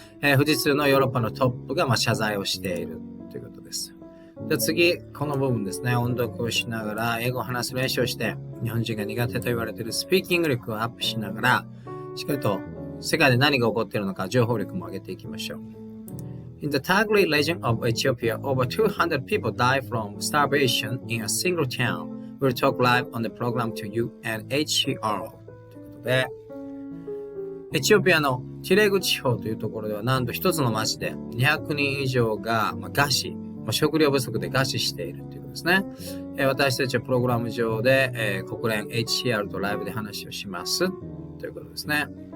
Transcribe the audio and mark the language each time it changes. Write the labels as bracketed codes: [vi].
[ja] 富士通のヨーロッパのトップが謝罪をしているということです。で次、この部分ですね、音読をしながら英語を話す練習をして、日本人が苦手と言われているスピーキング力をアップしながら、しっかりと世界で何が起こっているのか情報力も上げていきましょう。 [en] In the Tigray region of Ethiopia, over 200 people died from starvation in a single town. We'll talk live on the program to UNHCR. [ja] ということで、エチオピアのティレグ地方というところでは、なんと一つの町で200人以上が餓死、食料不足で餓死しているということですね。私たちはプログラム上で、国連 HCR とライブで話をしますということですね。